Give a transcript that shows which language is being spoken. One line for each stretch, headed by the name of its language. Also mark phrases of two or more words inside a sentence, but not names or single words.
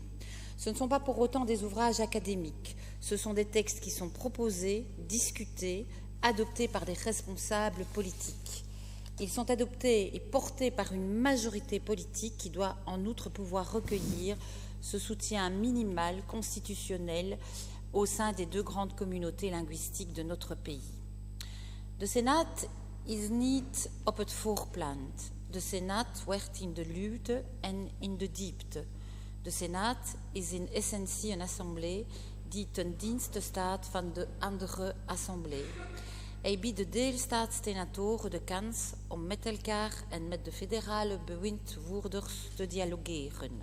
French: Ce ne sont pas pour autant des ouvrages académiques, ce sont des textes qui sont proposés, discutés, adoptés par des responsables politiques. Ils sont adoptés et portés par une majorité politique qui doit en outre pouvoir recueillir ce soutien minimal constitutionnel au sein des deux grandes communautés linguistiques de notre pays.
Dutch: De Senaat is niet op het voorplant. De Senaat werkt in de luwte en in de diepte. De Senaat is in essentie een assemblée die ten dienste staat van de andere assemblée. Hij biedt de deelstaatssenatoren de kans om met elkaar en met de federale bewindvoerders te dialogeren.